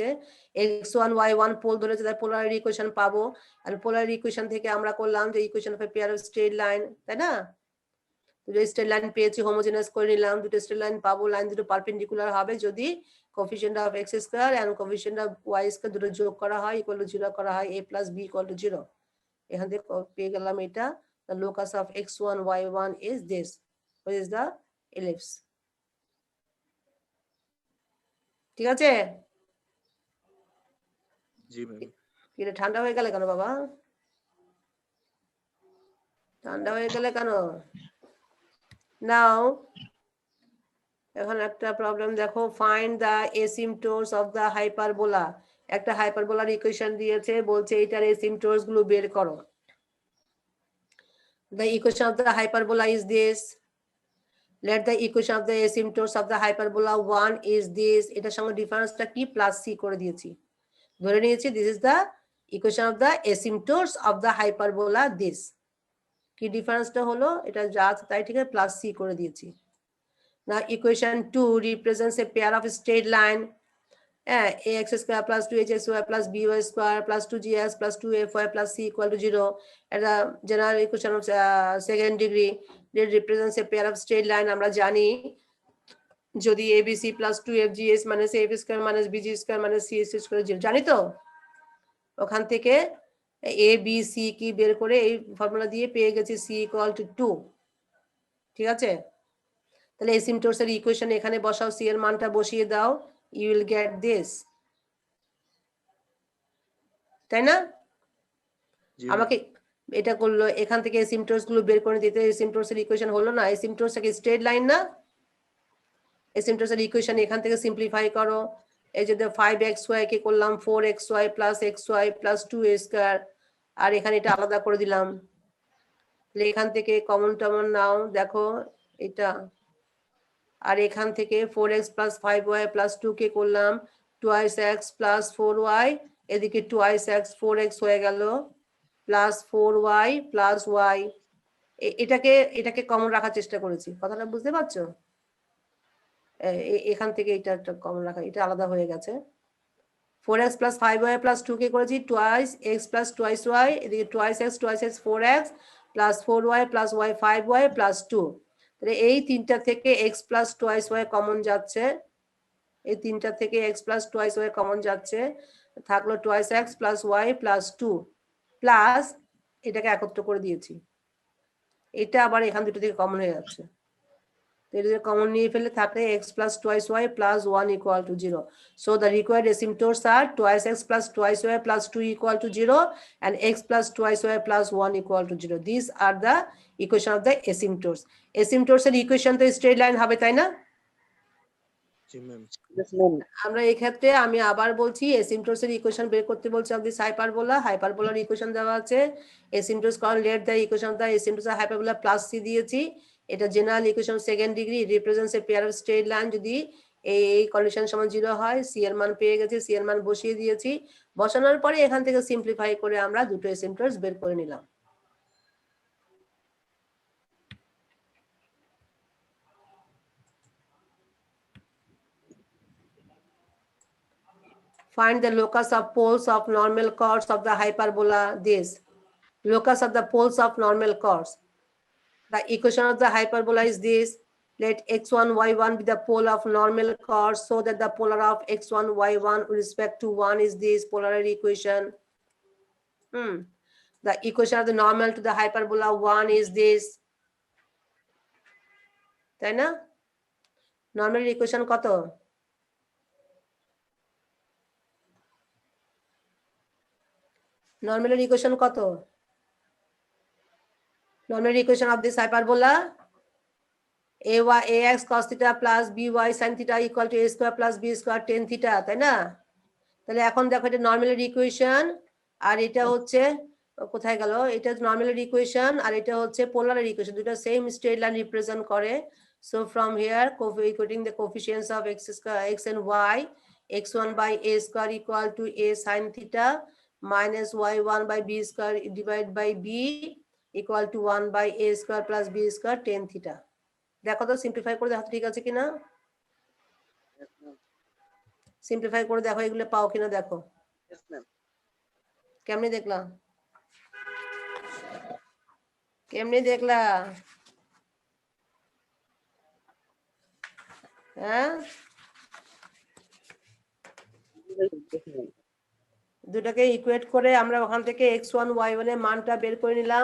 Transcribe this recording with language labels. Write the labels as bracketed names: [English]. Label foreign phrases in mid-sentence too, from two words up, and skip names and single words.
[Bangla] x1 y1 পোল ধরেছে, তার [English] polar equation [Bangla] পাবো, আর [English] polar equation [Bangla] থেকে আমরা করলাম যে [English] equation of a pair of straight line, [Bangla] তাই না? দুটো [English] straight line [Bangla] পেয়েছি, হোমোজেনাস করে নিলাম, দুটো [English] straight line [Bangla] পাবো, লাইন দুটো পারপেন্ডিকুলার হবে যদি [English] coefficient of x square and coefficient of y square [Bangla] দুটো যোগ করা হয় [English] equal to 0 [Bangla] করা হয়, a + b = 0। এখান থেকে পেয়ে গেলাম এটা, [English] the locus of x1 y1 is this, what is the ellipse। [Bangla] ঠিক আছে? জি ম্যাম। এটা ঠান্ডা হয়ে গেলে কেন বাবা? ঠান্ডা হয়ে গেলে কেন? নাও এখন একটা প্রবলেম দেখো, [English] find the asymptotes of the hyperbola. [Bangla] একটা হাইপারবোলার ইকুয়েশন দিয়েছে, বলছে এটার এসিম্পটোটস গুলো বের করো। [English] The equation of the hyperbola is this. Let the equation of the asymptotes of the hyperbola 1 is this. [Bangla] এটার সঙ্গে ডিফারেন্সটা কি প্লাস সি করে দিয়েছি, ধরে নিয়েছি [English] this is the equation of the asymptotes of the hyperbola this। [Bangla] কি ডিফারেন্সটা হলো, এটা যা আছে তাই ঠিক আছে, প্লাস সি করে দিয়েছি। [English] Now equation 2 represents a pair of straight line, ax square plus 2hxy plus by square plus 2gx plus 2fy plus c equal to 0. And the general equation of second degree, it represents a pair of straight line। [Bangla] আমরা জানি যদি [English] abc plus 2fgs minus af square minus bg square minus c square 0, [Bangla] জানি তো? ওখান থেকে a b c কি বের করে এই ফর্মুলা দিয়ে পেয়ে গেছি [English] c equal to 2। [Bangla] ঠিক আছে? তাহলে এসিম্পটোটস এর ইকুয়েশন এখানে বসাও, সি এর মানটা বসিয়ে দাও, [English] you will get this, [Bangla] তাই না? जी আমাকে এটা করলো, এখান থেকে এসিম্পটোটস গুলো বের করে দিতে, এসিম্পটোটস এর ইকুয়েশন হলো না, এসিম্পটোটস কি স্ট্রেট লাইন না? এসিম্পটোটস এর ইকুয়েশন এখান থেকে সিম্পলিফাই করো, এই যে 5xy কে করলাম [English] 4xy plus xy plus 2a square, [Bangla] আর এখানে এটা আলাদা করে দিলাম। তাহলে এখান থেকে কমন টমন নাও, দেখো এটা, আর এখান থেকে [English] 4x plus 5y plus 2 [Bangla] কে করলাম [English] 2x plus 4y, [Bangla] এদিকে 2x 4x হয়ে গেল [English] plus 4y plus y। [Bangla] এটাকে কমন রাখার চেষ্টা করেছি, কথাটা বুঝতে পারছো? এখান থেকে এটা একটা কমন রাখা, এটা আলাদা হয়ে গেছে। [English] 4x plus 5y plus 2 [Bangla] কে করেছি [English] 2x plus 2y, [Bangla] এদিকে 2x 4x [English] plus 4y plus y 5y plus 2। [Bangla] তাহলে এই তিনটা থেকে [English] x plus 2y [Bangla] কমন যাচ্ছে, এই তিনটা থেকে [English] x plus 2y [Bangla] কমন যাচ্ছে, থাকলো [English] 2x plus y plus 2 [Bangla] প্লাস এটাকে একত্র করে দিয়েছি, এটা আবার এখান দুটো থেকে কমন হয়ে যাচ্ছে, এটা কমন নিয়ে ফেলে থাকে [English] x plus 2y plus 1 equal to 0. So the required asymptotes are 2x plus 2y plus 2 equal to 0 and x plus 2y plus 1 equal to 0. These are the equation of the asymptotes. [Bangla] Asymptotes এর ইকুয়েশন তো স্ট্রেট লাইন হবে, তাই না? জি ম্যাম। [English] Yes, ma'am. [Bangla] আমরা এই ক্ষেত্রে আমি আবার বলছি, এসিম্পটোটস এর ইকুয়েশন বের করতে বলছি [English] of this hyperbola. [Bangla] হাইপারবোলার ইকুয়েশন দেওয়া আছে, এসিম্পটোটস কারণ [English] let the equation of the asymptotes hyperbola plus c [Bangla] দিয়েছি, এটা [English] general equation second degree, represents a pair of straight line. [Bangla] যদি এই কন্ডিশন সমান 0 হয়, সি এর মান পেয়ে গেছি, সি এর মান বসিয়ে দিয়েছি, বসানোর পরে এখান থেকে সিম্পলিফাই করে আমরা দুটো এসিম্পটোটস বের করে নিলাম। [English] Find the locus of poles of normal chords of the hyperbola this. Locus of the poles of normal chords. The equation of the hyperbola is this. Let x1 y1 be the pole of normal chords so that the polar of x1 y1 with respect to 1 is this polar equation. The equation of the normal to the hyperbola 1 is this. [Bangla] তাই না? নরমাল ইকুয়েশন কত? নরমাল ইকুয়েশন কত? [English] normal equation of this hyperbola ax cos theta plus by sin theta equal to a square plus b square tan theta, [Bangla] তাই না? তাহলে এখন দেখো এটা নরমালের ইকুয়েশন, আর এটা হচ্ছে কোথায় গেল, এটা নর্মালের ইকুয়েশন আর এটা হচ্ছে পোলারের ইকুয়েশন, দুটো [English] same straight line represent [Bangla] করে। [English] so from here equating the coefficients of x square x and y, x1 by a square equal to a sin theta minus y1 by b square divided by b equal to 1 by a square plus b square tan theta। [Bangla] দেখো তো সিম্পলিফাই করে দেখো ঠিক আছে কিনা, সিম্পলিফাই করে দেখো এগুলো পাও কিনা দেখো। [English] Yes, ma'am. [Bangla] কেমনে দেখলা, কেমনে দেখলা? হ্যাঁ, দুটাকে ইকুয়েট করে আমরা ওখান থেকে x1 y1 এর মানটা বের করে নিলাম।